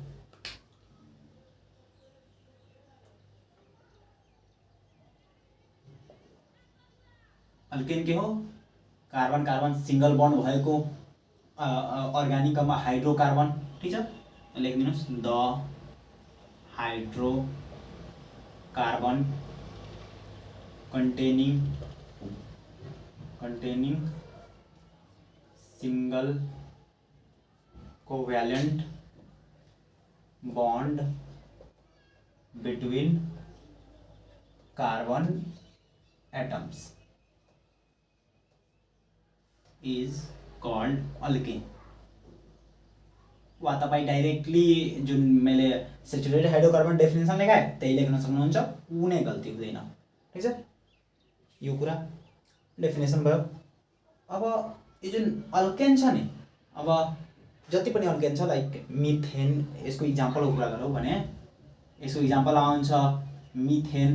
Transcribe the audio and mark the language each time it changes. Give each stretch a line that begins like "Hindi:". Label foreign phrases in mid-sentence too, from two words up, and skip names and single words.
Nepali: अल्केन के हो?
English: carbon carbon single bond
Nepali: भएको अर्ग्यानिकमा हाइड्रोकार्बन। ठीक छ, लेखिदिनुहोस्
English: the hydrocarbon containing single covalent bond between carbon atoms is called alkane.
Nepali: वा तपाईँ डाइरेक्टली जुन मैले
English: saturated hydrocarbon definition
Nepali: लेखाएँ त्यही लेख्न सक्नुहुन्छ, कुनै गल्ती हुँदैन। ठीक छ, यो कुरा डेफिनेसन भयो। अब यो जुन अल्केन छ नि, अब जति पनि अल्केन छ
English: like methane,
Nepali: यसको इक्जाम्पलको कुरा गरौँ भने यसको इक्जाम्पल आउँछ मिथेन।